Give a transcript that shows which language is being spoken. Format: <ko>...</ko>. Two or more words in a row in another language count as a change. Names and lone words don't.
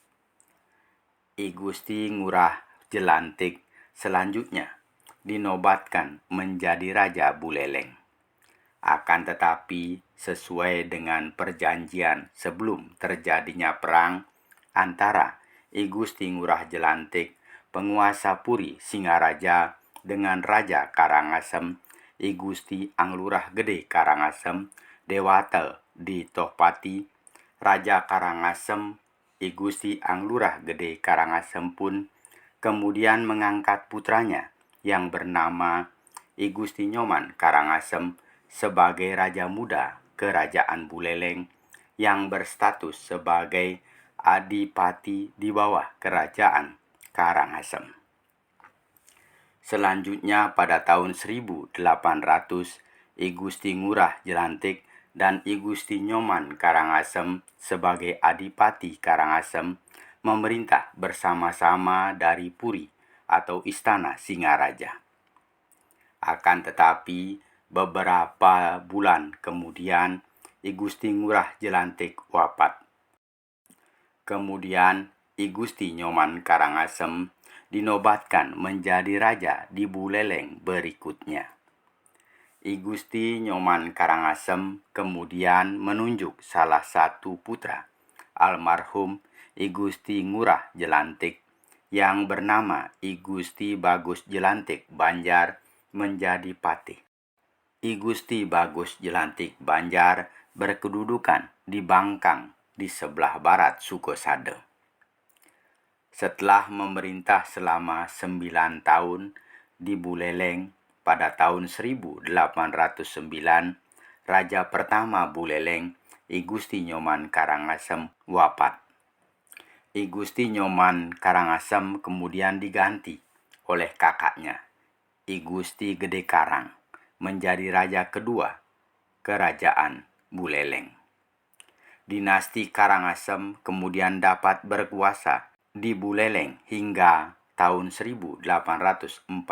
<id>I Gusti Ngurah Jelantik selanjutnya dinobatkan menjadi Raja Buleleng. Akan tetapi sesuai dengan perjanjian sebelum terjadinya perang antara I Gusti Ngurah Jelantik, penguasa Puri Singaraja, dengan Raja Karangasem, I Gusti Anglurah Gede Karangasem, Dewata di Tohpati, Raja Karangasem, I Gusti Anglurah Gede Karangasem pun kemudian mengangkat putranya yang bernama I Gusti Nyoman Karangasem sebagai Raja Muda Kerajaan Buleleng yang berstatus sebagai adipati di bawah Kerajaan Karangasem. Selanjutnya pada tahun 1800, I Gusti Ngurah Jelantik dan I Gusti Nyoman Karangasem sebagai adipati Karangasem memerintah bersama-sama dari Puri atau Istana Singaraja. Akan tetapi beberapa bulan kemudian I Gusti Ngurah Jelantik wafat. Kemudian I Gusti Nyoman Karangasem dinobatkan menjadi raja di Buleleng berikutnya. I Gusti Nyoman Karangasem kemudian menunjuk salah satu putra, almarhum I Gusti Ngurah Jelantik, yang bernama I Gusti Bagus Jelantik Banjar menjadi patih. I Gusti Bagus Jelantik Banjar berkedudukan di Bangkang di sebelah barat Sukosade. Setelah memerintah selama 9 tahun di Buleleng, pada tahun 1809, Raja pertama Buleleng, I Gusti Nyoman Karangasem, wafat. I Gusti Nyoman Karangasem kemudian diganti oleh kakaknya, I Gusti Gede Karang, menjadi raja kedua Kerajaan Buleleng. Dinasti Karangasem kemudian dapat berkuasa di Buleleng hingga tahun 1849.</id>